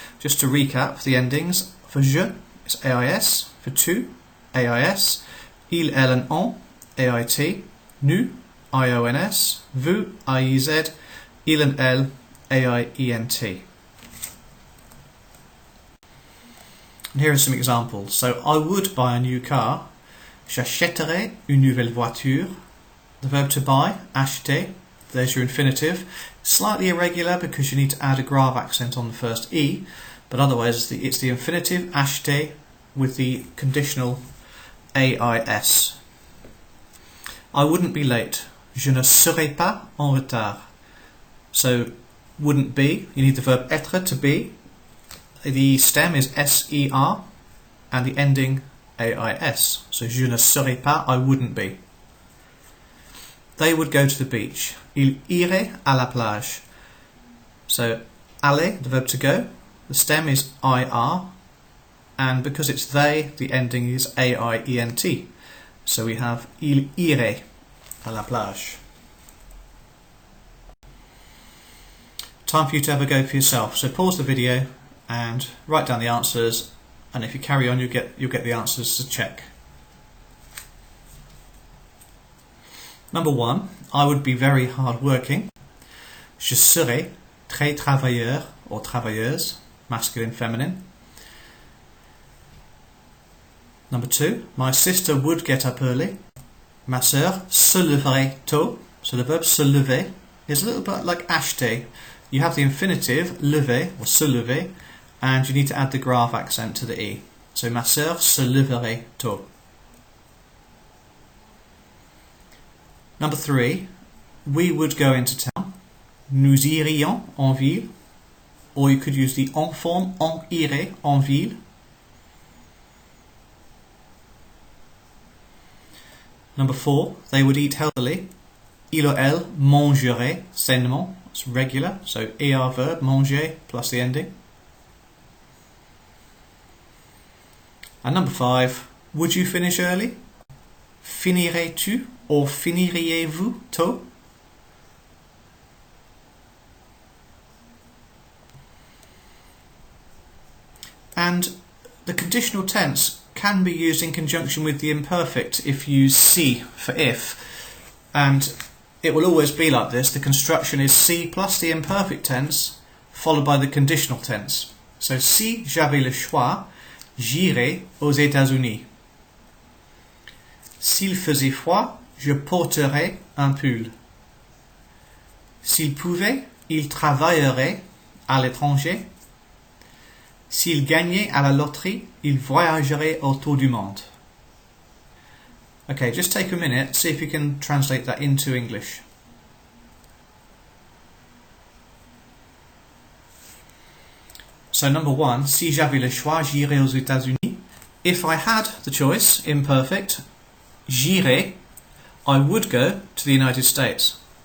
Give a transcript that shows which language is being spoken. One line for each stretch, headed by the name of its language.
English: Just to recap the endings, for je, it's AIS, for tu, AIS, il, elle and on, AIT, nu, IONS, vous, IEZ, il and elle, AIENT. And here are some examples. So I would buy a new car.
French: J'achèterais une nouvelle voiture.
English: The verb to buy, acheter, there's your infinitive. Slightly irregular because you need to add a grave accent on the first E, but otherwise it's the infinitive, acheter, with the conditional AIS. I wouldn't be late.
French: Je ne serai pas en retard.
English: So, wouldn't be, you need the verb être, to be. The stem is SER and the ending AIS. So,
French: je ne serai pas,
English: I wouldn't be. They would go to the beach.
French: Il irait à la plage.
English: So, aller, the verb to go, the stem is IR. And because it's they, the ending is AIENT. So we have
French: il irait à la plage.
English: Time for you to have a go for yourself. So pause the video and write down the answers. And if you carry on, you'll get the answers to check. Number 1, I would be very hard working.
French: Je serai très travailleur or travailleuse,
English: masculine, feminine. Number 2, my sister would get up early.
French: Ma sœur se leverait tôt.
English: So the verb se lever is a little bit like acheter. You have the infinitive, lever or se lever, and you need to add the grave accent to the E.
French: So ma sœur se leverait tôt.
English: Number 3, we would go into town.
French: Nous irions en ville.
English: Or you could use the en form,
French: on irait en ville.
English: Number 4, they would eat healthily.
French: Il ou elle mangerait sainement.
English: It's regular, so ER verb, manger, plus the ending. And number 5, would you finish early?
French: Finirais-tu or finiriez-vous tôt?
English: And the conditional tense can be used in conjunction with the imperfect if you use si for if, and it will always be like this. The construction is si plus the imperfect tense followed by the conditional tense.
French: So si j'avais le choix, j'irais aux États-Unis. S'il faisait froid, je porterais un pull. S'il pouvait, il travaillerait à l'étranger. S'il gagnait à la loterie, il voyagerait autour du monde.
English: Okay, just take a minute, see if you can translate that into English. So number 1,
French: si j'avais le choix, j'irais aux États-Unis.
English: If I had the choice, imperfect, j'irais, I would go to the United States.